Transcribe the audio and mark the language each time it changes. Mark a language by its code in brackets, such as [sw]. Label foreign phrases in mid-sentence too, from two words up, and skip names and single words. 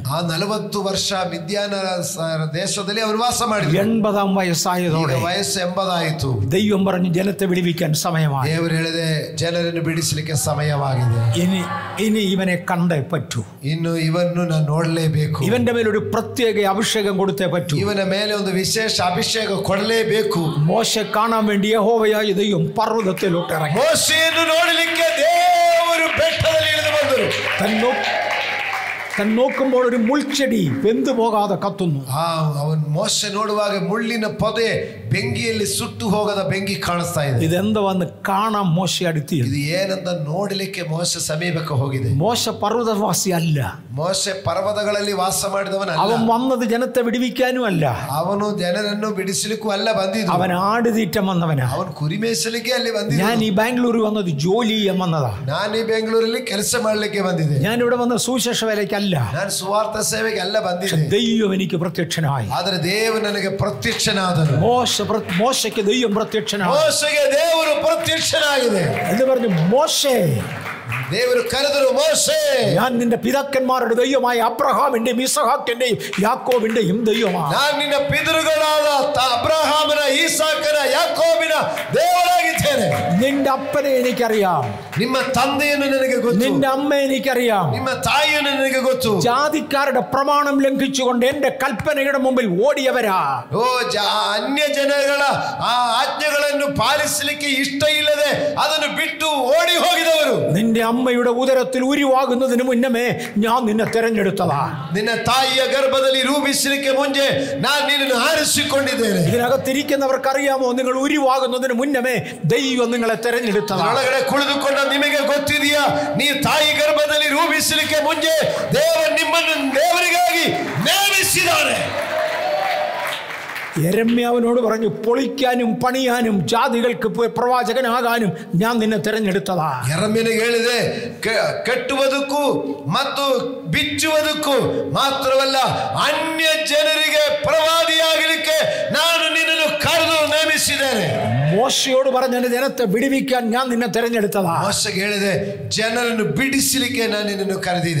[kn] ಆ 40 ವರ್ಷ ಮಿದ್ಯಾನ ದೇಶದಲ್ಲಿ ಅವರು ವಾಸ ಮಾಡಿದ್ರು. [ml] 80-ാം വയസ്സായതോടെ [kn] ವಯಸ್ಸು 80 ಆಯಿತು. [ml] ദൈവം പറഞ്ഞു, ജനത്തെ വിടുവിക്കാൻ സമയമായി. [kn] ದೇವರು ಹೇಳಿದೆ, ಜನರನ್ನು ಬಿಡಿಸಲಿಕ್ಕೆ ಸಮಯವಾಗಿದೆ. [ml] ഇനി ഇവനെ കണ്ടേ പറ്റൂ. [kn] ಇನ್ನು ಇವನ್ನು ನಾನು ನೋಡಲೇಬೇಕು. [ml] ഇവന്റെ മേലൊരു പ്രത്യേക അഭിഷേകം കൊടുത്തേ പറ്റൂ. [kn] ಇವನ ಮೇಲೆ ಒಂದು ವಿಶೇಷ ಅಭಿಷೇಕ ಕೊಡಲೇಬೇಕು. [ml] മോശെ കാണാൻ വേണ്ടി യഹോവയായ ദൈവം പർവ്വതത്തിലോട്ട് ഇറങ്ങി. [kn] ಮೋಶೆಯನ್ನು ನೋಡಲಿಕ್ಕೆ ದೇವರು ಬೆಟ್ಟದಲ್ಲಿ ಇಳಿದು ಬಂದರು. [ml] തൻ നോക്കുമ്പോൾ ഒരു മുൾച്ചെടി വെന്തു പോകാതെ കത്തുന്നു. [kn] ಅವನು ಮೋಶೆ ನೋಡುವಾಗ ಮುಳ್ಳಿನ ಪೊದೆ ಬೆಂಕಿಯಲ್ಲಿ ಸುಟ್ಟು ಹೋಗದ ಬೆಂಕಿ ಕಾಣಿಸ್ತಾ ಇದೆ. [ml] ഇതെന്താന്ന് കാണാൻ മോശ അടുത്തി. [kn] ಇದು ಏನಂತ ನೋಡಲಿಕ್ಕೆ ಮೋಶೆ ಸಮೀಪಕ್ಕೆ ಹೋಗಿದೆ. [ml] മോശ പർവ്വതവാസി അല്ല. [kn] ಮೋಶೆ ಪರ್ವತಗಳಲ್ಲಿ ವಾಸ ಮಾಡಿದವನಲ್ಲ. [ml] അവൻ വന്നത് ജനത്തെ വിടുവിക്കാനും അല്ല. [kn] ಅವನು ಜನರನ್ನು ಬಿಡಿಸಲಿಕ್ಕೂ ಅಲ್ಲ ಬಂದಿದ್ದು. [ml] അവൻ ആടുതീറ്റം വന്നവനാ. [kn] ಅವನು ಕುರಿ ಮೇಯಿಸಲಿಕ್ಕೆ ಅಲ್ಲಿ ಬಂದಿದ್ದ. [ml] ഞാൻ ഈ ബാംഗ്ലൂർ വന്നത് ജോലി ചെയ്യാൻ വന്നതാ. [kn] ನಾನು ಈ ಬೆಂಗಳೂರಲ್ಲಿ ಕೆಲಸ ಮಾಡಲಿಕ್ಕೆ ಬಂದಿದ್ದೆ. [ml] ഞാൻ ഇവിടെ വന്ന സുവിശേഷ വേലയ്ക്കല്ല. [kn] ನಾನು ಸುವಾರ್ಥ ಸೇವೆಗೆ ಅಲ್ಲ ಬಂದಿದ್ದೆ. [ml] ദൈവം എനിക്ക് പ്രത്യക്ഷനായി. [kn] ಆದರೆ ದೇವರು ನನಗೆ ಪ್ರತ್ಯಕ್ಷನಾದನು. [ml] മോശയ്ക്ക് ദൈവം പ്രത്യക്ഷനായി. [kn] ಮೋಶೆಗೆ ದೇವರು ಪ್ರತ್ಯಕ್ಷನಾಗಿದೆ [ml] എന്ന് പറഞ്ഞു, മോശേ, [kn] ದೇವರು ಕರೆದರು, ಮೋಶೆ, [ml] ഞാൻ നിന്റെ പിതാക്കന്മാരുടെ ദൈവമായ അബ്രഹാമിന്റെയും ഇസഹാക്കിന്റെയും യാക്കോബിന്റെയും ദൈവമാണ്. [kn] ನಾನು ನಿನ್ನ ಪಿತೃಗಳಾದ ಅಬ್ರಹಾಮನ, ಈಸಾಕನ, ಯಾಕೋಬಿನ ದೇವರಾಗಿದ್ದೇನೆ. [ml] നിന്റെ അപ്പനെ എനിക്കറിയാം. [kn] ನಿಮ್ಮ ತಂದೆಯನ್ನು ನನಗೆ ಗೊತ್ತು. [ml] നിന്റെ അമ്മ എനിക്കറിയാം. [kn] ನಿಮ್ಮ ತಾಯಿಯನ್ನು ನನಗೆ ಗೊತ್ತು. [ml] ജാതിക്കാരുടെ പ്രമാണം ലംഘിച്ചുകൊണ്ട് എന്റെ കൽപ്പനയുടെ മുമ്പിൽ ഓടിയവരാ. [kn] ಅನ್ಯ ಜನಗಳ ಆ ಆಜ್ಞೆಗಳನ್ನು ಪಾಲಿಸಲಿಕ್ಕೆ ಇಷ್ಟ ಇಲ್ಲದೆ ಅದನ್ನು ಬಿಟ್ಟು ಓಡಿ ಹೋಗಿದವರು. [ml] നിന്റെ അമ്മയുടെ ഉദരത്തിൽ ഉരുവാകുന്നതിന് മുന്നമേ ഞാൻ നിന്നെ തെരഞ്ഞെടുത്തതാ. [kn] ನಿನ್ನ ತಾಯಿಯ ಗರ್ಭದಲ್ಲಿ ರೂಪಿಸಲಿಕ್ಕೆ ಮುಂಚೆ ನಾನು ನಿನ್ನನ್ನು ಆರಿಸಿಕೊಂಡಿದ್ದೇನೆ. [ml] ഇതിനകത്തിരിക്കുന്നവർക്കറിയാമോ, നിങ്ങൾ ഉരുവാകുന്നതിന് മുന്നമേ ദൈവം നിങ്ങളെ തെരഞ്ഞെടുത്തതാ. [kn] ಒಳಗಡೆ ಕುಳಿತುಕೊಂಡ ನಿಮಗೆ ಗೊತ್ತಿದೆಯಾ, ನೀವು ತಾಯಿ ಗರ್ಭದಲ್ಲಿ ರೂಪಿಸಲಿಕ್ಕೆ ಮುಂಚೆ ದೇವರು ನಿಮ್ಮನ್ನು ದೇವರಿಗಾಗಿ ನೇಮಿಸಿದ್ದಾನೆ. [ml] യെരമ്യാവിനോട് പറഞ്ഞു, പൊളിക്കാനും പണിയാനും ജാതികൾക്ക് പ്രവാചകനാകാനും ഞാൻ നിന്നെ തെരഞ്ഞെടുത്തതാ. [kn] യെരമ്യನಿಗೆ ಹೇಳಿದೆ, ಕಟ್ಟುವುದಕ್ಕೂ ಮತ್ತು ಬಿಚ್ಚುವುದಕ್ಕೂ ಮಾತ್ರವಲ್ಲ ಅನ್ಯ ಜನರಿಗೆ ಪ್ರವಾದಿಯಾಗಲಿಕ್ಕೆ ನಾನು ನಿನ್ನನ್ನು ಕರೆದು ನೇಮಿಸಿದ್ದೇನೆ. [ml] മോശയോട് പറഞ്ഞ ജനത്തെ വിടുവിക്കാൻ ഞാൻ നിന്നെ തെരഞ്ഞെടുത്തതാ. [kn] മോശಗೆ ಹೇಳಿದೆ, ಜನರನ್ನು ಬಿಡಿಸಲಿಕ್ಕೆ ನಾನು ನಿನ್ನನ್ನು ಕರೆದಿದೆ.